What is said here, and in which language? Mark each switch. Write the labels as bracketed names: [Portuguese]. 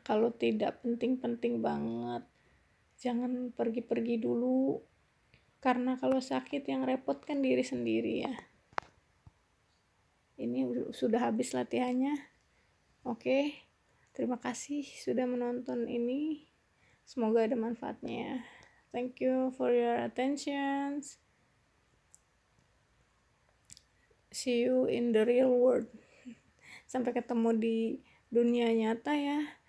[Indonesian] Kalau tidak penting-penting banget, jangan pergi-pergi dulu, karena kalau sakit yang repot kan diri sendiri ya. Ini sudah habis latihannya. Oke, terima kasih sudah menonton ini. Semoga ada manfaatnya. [English] Thank you for your attention. See you in the real world. [Indonesian] Sampai ketemu di dunia nyata ya.